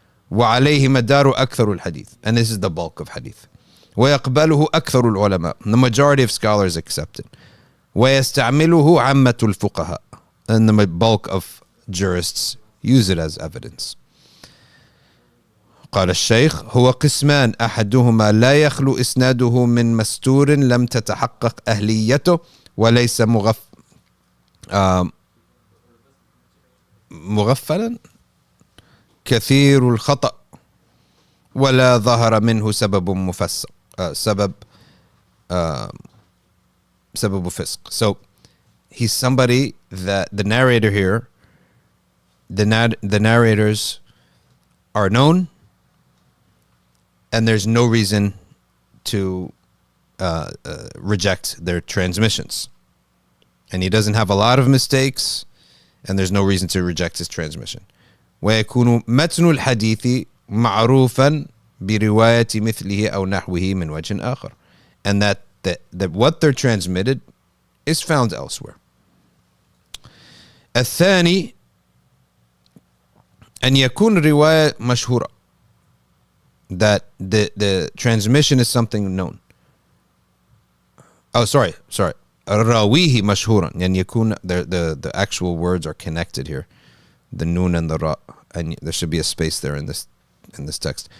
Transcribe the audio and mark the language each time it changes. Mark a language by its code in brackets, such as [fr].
[ar] وعليه مدار أكثر الحديث. [en] And this is the bulk of hadith. [ar] ويقبله أكثر العلماء. [en] The majority of scholars accept it. [ar] ويستعمله عامة الفقهاء. [en] And the bulk of jurists use it as evidence. [ar] قال الشيخ هو قسمان أحدهما لا يخلو إسناده من مستور لم تتحقق أهليته وليس مغفلا كثير الخطأ ولا ظهر منه سبب مفسق سبب فسق. [en] So he's somebody that the narrator here, the narrators are known, and there's no reason to reject their transmissions. And he doesn't have a lot of mistakes, and there's no reason to reject his transmission. [ar] ويكون متن الحديث معروفا برواية مثله أو نحوه من وجه آخر. [en] And that what they're transmitted is found elsewhere. [ar] الثاني أن يكون رواية مشهورة. [en] That the transmission is something known. Oh, sorry. [ar] راويه مشهورا. يعني يكون [en] the actual words are connected here. The nun and the ra, and there should be a space there in this text.